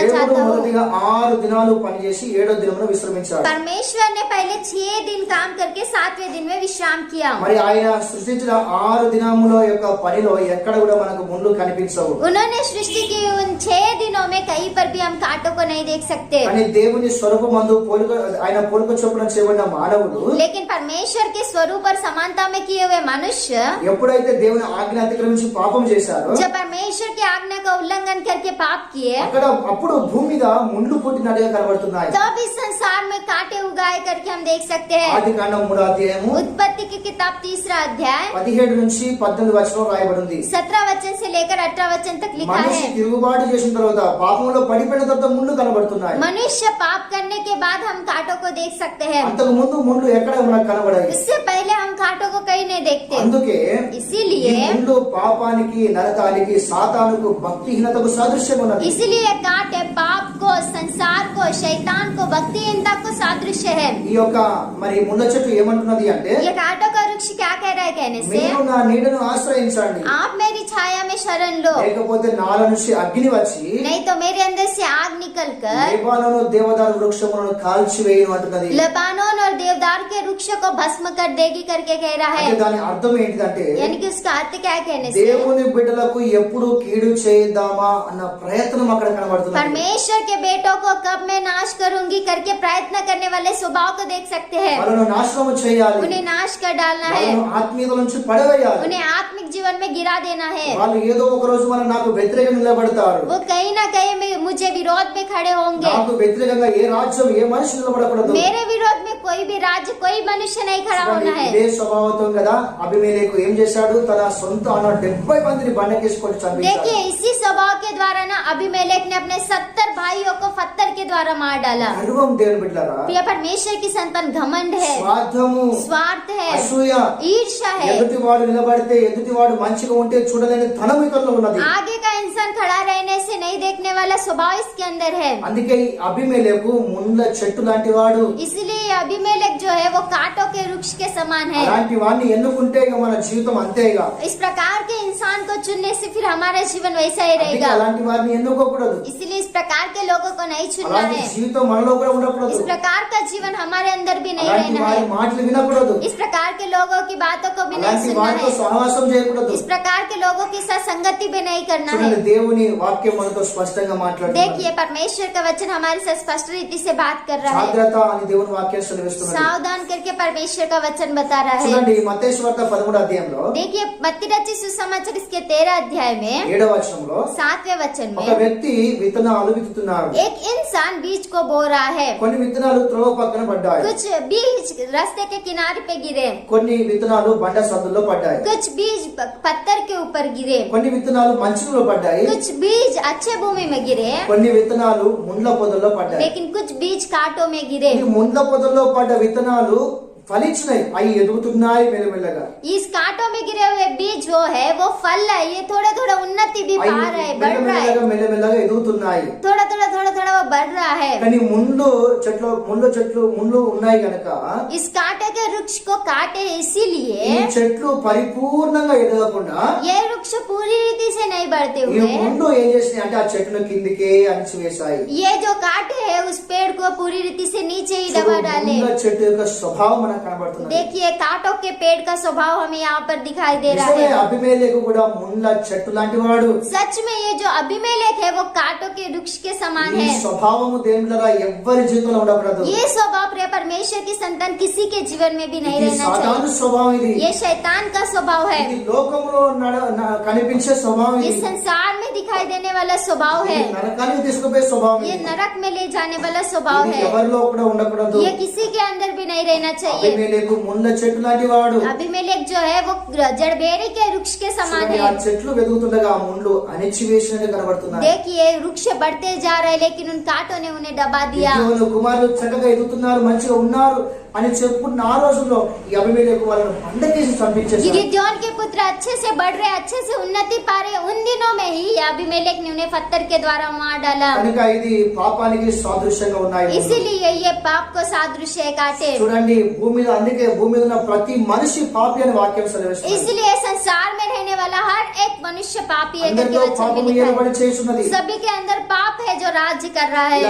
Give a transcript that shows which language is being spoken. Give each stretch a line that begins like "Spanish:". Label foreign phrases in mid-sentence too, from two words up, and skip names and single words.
Telugu: దేవుడు
Hindi: चाहता हूँ।
Telugu: మొదటిగా 6 దినాలు పనిచేసి 7వ దినమున విశ్రమించాడు.
Hindi: परमेश्वर ने पहले 6 दिन काम करके 7वें दिन में विश्राम किया।
Telugu: మరి ఆయన సృష్టించిన 6 దినముల యొక్క పనిలో ఎక్కడ కూడా మనకు ముళ్ళు కనిపించవు.
Hindi: उन्होंने सृष्टि की उन 6 दिनों में कहीं पर भी हम कांटों को नहीं देख सकते,
Telugu: కానీ దేవుని స్వరూపమందు పోలిక, ఆయన పోలిక చొప్పున చేయబడిన మానవుడు
Hindi: लेकिन परमेश्वर के स्वरूप और समानता में किए हुए मनुष्य
Telugu: ఎప్పుడైతే దేవుని ఆజ్ఞ అతిక్రమించి పాపం చేశారో
Hindi: जब परमेश्वर की आज्ञा का उल्लंघन करके पाप किए,
Telugu: అప్పుడు భూమి మీద ముళ్ళు పుట్టినట్టుగా కనబడుతున్నాయి.
Hindi: तब इस संसार में कांटे उगाए करके हम देख सकते हैं।
Telugu: ఆది కాండం 3వ అధ్యాయము
Hindi: उत्पत्ति की किताब 3रा अध्याय
Telugu: 17 నుంచి 18 వచనం రాయబడింది.
Hindi: 17 वचन से लेकर 18 वचन तक लिखा
Telugu: మనిషి
Hindi: है।
Telugu: తిరుగుబాటు చేసిన తర్వాత పాపంలో పడిపోయిన తర్వాత ముళ్ళు కనబడుతున్నాయి.
Hindi: मनुष्य पाप करने के बाद हम कांटों को देख सकते हैं,
Telugu: అంతకు ముందు ముళ్ళు ఎక్కడ మనకు కనబడాయి.
Hindi: इससे पहले हम कांटों को कहीं नहीं देखते।
Telugu: అందుకే ఈ
Hindi: इसीलिए
Telugu: ముళ్ళు పాపానికి, నరకానికి, సాతానుకు, భక్తిహీనతకు సాదృశ్యం ఉన్నది.
Hindi: इसीलिए कांटे पाप को, संसार को, शैतान को, भक्तिहीनता को सादृश्य है।
Telugu: ఈ యొక్క మరి ముళ్ళ చెట్టు ఏమంటున్నది అంటే,
Hindi: ये कांटों का वृक्ष क्या कह रहा है कहने से,
Telugu: మీరు నా నీడను ఆశ్రయించండి,
Hindi: आप मेरी छाया में शरण लो,
Telugu: లేకపోతే నాల నుంచి అగ్ని వచ్చి
Hindi: नहीं तो मेरे अंदर से आग निकल कर
Telugu: లేబానోను దేవదారు వృక్షములను కాల్చివేయను అంటున్నది.
Hindi: लबानोन और देवदार के वृक्ष को भस्म कर देगी करके कह रहा
Telugu: అంటే
Hindi: है।
Telugu: దాని అర్థం ఏంటిదంటే,
Hindi: यानी कि उसका अर्थ क्या है कहने से,
Telugu: దేవుని బిడ్డలకు ఎప్పుడు కీడు చేద్దామా అన్న ప్రయత్నం అక్కడ కనబడుతుంది.
Hindi: परमेश्वर के बेटों को कब मैं नाश करूंगी करके प्रयत्न करने वाले स्वभाव को देख सकते हैं।
Telugu: వాళ్ళను నాశనం చేయాలి,
Hindi: उन्हें नाश कर डालना है,
Telugu: వాళ్ళను ఆత్మీయత నుంచి పడవేయాలి.
Hindi: उन्हें आत्मिक जीवन में गिरा देना है।
Telugu: వాళ్ళు ఏదో ఒక రోజు మన నాకు వ్యతిరేకంగా నిలబడతారు.
Hindi: वो कहीं ना कहीं मुझे विरोध में खड़े होंगे।
Telugu: నాకు వ్యతిరేకంగా ఏ రాజ్యం, ఏ మనిషి నిలబడకూడదు.
Hindi: मेरे विरोध में कोई भी राज्य, कोई मनुष्य नहीं खड़ा होना है।
Telugu: ఇదే స్వభావంతో కదా అబీమెలెకు ఏం చేశాడు, తన సొంత 70 మందిని బండకేసుకొని చంపించాడు.
Hindi: देखिए इसी स्वभाव के द्वारा ना अबीमेलेक ने अपने 70 भाइयों को पत्थर के द्वारा मार डाला।
Telugu: గర్వం దేవుని బిడ్డలారా,
Hindi: प्रिय परमेश्वर की संतान, घमंड है,
Telugu: స్వార్థము,
Hindi: स्वार्थ है,
Telugu: అసూయ,
Hindi: ईर्ष्या है।
Telugu: ఎదుటివాడు నిలబడితే, ఎదుటివాడు మంచిగా ఉంటే చూడలేని ధనం ఇతరులో ఉన్నది.
Hindi: आगे का इंसान खड़ा रहने से नहीं देखने वाला स्वभाव इसके अंदर है।
Telugu: అందుకే ఈ అబీమెలెకు ముళ్ళ చెట్టు లాంటి వాడు.
Hindi: इसलिए अबीमेलेक जो है वो कांटों के वृक्ष के समान है।
Telugu: అలాంటి వాడిని ఎన్నుకుంటే ఇక మన జీవితం అంతేగా.
Hindi: इस प्रकार के इंसान को चुनने से फिर हमारा जीवन वैसा ही
Telugu: అందుకే
Hindi: रहेगा।
Telugu: అలాంటి వారిని ఎన్నుకోకూడదు.
Hindi: इसलिए इस प्रकार के लोगों को नहीं चुनना
Telugu: అలాంటి
Hindi: है।
Telugu: జీవితం మనలో కూడా ఉండకూడదు.
Hindi: इस प्रकार का जीवन हमारे अंदर भी नहीं
Telugu: అలాంటి
Hindi: रहना
Telugu: వారి
Hindi: है।
Telugu: మాటలు వినకూడదు.
Hindi: इस प्रकार के लोगों की बातों को भी नहीं
Telugu: అలాంటి
Hindi: सुनना
Telugu: వారితో
Hindi: है।
Telugu: సహవాసం చేయకూడదు.
Hindi: इस प्रकार के लोगों के साथ संगति भी नहीं करना है।
Telugu: చూడండి, దేవుని వాక్యం మనతో స్పష్టంగా మాట్లాడుతున్నాడు.
Hindi: देखिए परमेश्वर का वचन हमारे साथ स्पष्ट रीति से बात कर रहा है।
Telugu: జాగ్రత్త అని దేవుని వాక్యం సెలవిస్తున్నది.
Hindi: सावधान करके परमेश्वर का वचन बता रहा है।
Telugu: చూడండి మత్తయి సువార్త 13వ అధ్యాయంలో
Hindi: देखिए मत्ती रचित सुसमाचार इसके 13 अध्याय में
Telugu: 7వ వచనంలో
Hindi: 7वें वचन
Telugu: ఒక
Hindi: में
Telugu: వ్యక్తి విత్తనాలు విత్తుతున్నాడు.
Hindi: एक इंसान बीज को बो रहा है।
Telugu: కొన్ని విత్తనాలు త్రోవ పక్కన పడ్డాయి.
Hindi: कुछ बीज रास्ते के किनारे पे गिरे,
Telugu: కొన్ని విత్తనాలు బండ సందుల్లో పడ్డాయి.
Hindi: कुछ बीज पत्थर के ऊपर गिरे,
Telugu: కొన్ని విత్తనాలు మంచులో పడ్డాయి.
Hindi: कुछ बीज अच्छे भूमि में गिरे,
Telugu: కొన్ని విత్తనాలు ముండ్ల పొదల్లో పడ్డాయి.
Hindi: लेकिन कुछ बीज कांटों में गिरे।
Telugu: ఈ ముండ్ల పొదల్లో పడ్డ విత్తనాలు ఫలించినాయి, అవి ఎదుగుతున్నాయి మెల్లమెల్లగా.
Hindi: इस कांटों में गिरे हुए बीज वो है, वो फल है, ये थोड़ा थोड़ा उन्नति भी
Telugu: అవి
Hindi: पा रहा है, बढ़ रहा है,
Telugu: మెల్లమెల్లగా ఎదుగుతున్నాయి.
Hindi: थोड़ा थोड़ा वो बढ़ रहा है।
Telugu: కానీ ముళ్ళు ఉన్నాయి కనుక
Hindi: इस कांटे के वृक्ष को काटे इसीलिए
Telugu: ఈ చెట్లు పరిపూర్ణంగా ఎదగకుండా
Hindi: ये वृक्ष पूरी रीति से नहीं बढ़ते
Telugu: ఈ
Hindi: हुए,
Telugu: ముందు ఏం చేసినాయి అంటే ఆ చెట్టును కిందికే అణిచివేశాయి.
Hindi: ये जो काटे है उस पेड़ को पूरी रीति से नीचे ही दबा डाले।
Telugu: ముండ్ల చెట్టు యొక్క స్వభావం మనకు కనబడుతుంది.
Hindi: देखिए कांटों के पेड़ का स्वभाव हमें यहाँ पर दिखाई दे रहा
Telugu: నిజమే,
Hindi: है।
Telugu: అబీమెలెకు కూడా ముండ్ల చెట్టు లాంటి వాడు.
Hindi: सच में ये जो अबीमेलेक है वो कांटों के वृक्ष के समान
Telugu: ఈ
Hindi: है।
Telugu: స్వభావము దేవునిలా ఎవ్వరి జీవితంలో ఉండకూడదు.
Hindi: ये स्वभाव प्रिय परमेश्वर की संतान किसी के जीवन में भी नहीं
Telugu: ఇది
Hindi: रहना
Telugu: సాతాను
Hindi: चाहिए।
Telugu: స్వభావం. ఇది
Hindi: ये शैतान का स्वभाव है,
Telugu: ఇది లోకంలో కనిపించే స్వభావం.
Hindi: ये
Telugu: ఇది
Hindi: संसार में दिखाई देने वाला स्वभाव है,
Telugu: ఇది నరకానికి తీసుకుపోయే స్వభావం.
Hindi: ये
Telugu: ఇది
Hindi: नरक में ले जाने वाला स्वभाव
Telugu: ఇది
Hindi: है,
Telugu: ఎవరిలో కూడా ఉండకూడదు.
Hindi: ये किसी के अंदर भी नहीं रहना चाहिए।
Telugu: అబీమెలెకు ముండ్ల చెట్టు లాంటి వాడు.
Hindi: अबीमेलेक जो है वो जड़बेरी के वृक्ष के समान
Telugu: చూడండి, ఆ
Hindi: है।
Telugu: చెట్లు వెదుగుతుండగా ఆ ముండ్లు అణిచివేసినట్టు కనబడుతున్నాయి.
Hindi: देखिए वृक्ष बढ़ते जा रहे लेकिन उन कांटों ने उन्हें दबा दिया।
Telugu: గిద్యోను కుమారులు చక్కగా ఎదుగుతున్నారు, మంచిగా ఉన్నారు అని చెప్పుకున్న ఆ రోజుల్లో ఈ అబీమెలెకు వాళ్ళను బండకేసి చంపించేశారు.
Hindi: गिदोन के पुत्र अच्छे से बढ़ रहे, अच्छे से उन्नति पा रहे, उन दिनों में ही अबीमेलेक ने उन्हें पत्थर के द्वारा मार डाला।
Telugu: కనుక ఇది పాపానికి సాదృశ్యంగా ఉన్నాయి.
Hindi: इसीलिए ये पाप को सादृश्य है काटे।
Telugu: చూడండి భూమి మీద, అందుకే భూమి మీద ఉన్న ప్రతి మనిషి పాపి అని వాక్యం సెలవిస్తుంది.
Hindi: इसलिए संसार में रहने वाला हर एक मनुष्य पापी है करके
Telugu: అందరిలో
Hindi: वचन में
Telugu: పాపము
Hindi: लिखा
Telugu: ఏర్పడి
Hindi: है।
Telugu: చేస్తున్నది.
Hindi: सभी के अंदर पाप है जो राज्य कर रहा है।